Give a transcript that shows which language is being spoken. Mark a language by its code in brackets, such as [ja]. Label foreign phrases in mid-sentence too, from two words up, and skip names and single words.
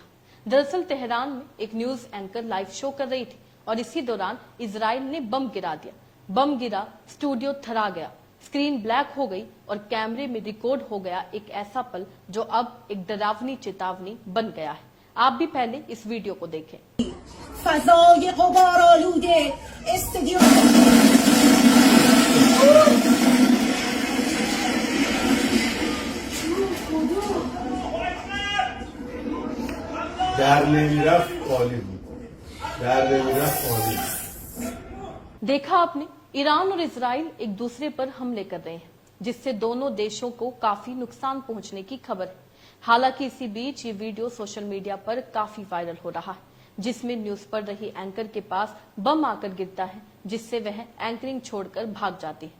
[hi] दरअसल तेहरान में एक [en] news anchor live show [hi] कर रही थी और इसी दौरान इजराइल ने बम गिरा दिया। बम गिरा, स्टूडियो थरा गया, [en] screen black [hi] हो गई और कैमरे में रिकॉर्ड हो गया एक ऐसा पल जो अब एक डरावनी चेतावनी बन गया है। आप भी पहले इस वीडियो को देखें। [fa] فضای غبارآلوده استودیو در نمیرفت عالی بود. در نمیرفت عالی بود. [hi] देखा आपने, ईरान और इजराइल एक दूसरे पर हमले कर रहे हैं, जिससे दोनों देशों को काफी नुकसान पहुंचने की खबर है। हालांकि इसी बीच ये वीडियो [en] social media [hi] पर काफी वायरल हो रहा है, जिसमें न्यूज पढ़ रही एंकर के पास बम आकर गिरता है, जिससे वह एंकरिंग छोड़कर भाग जाती है।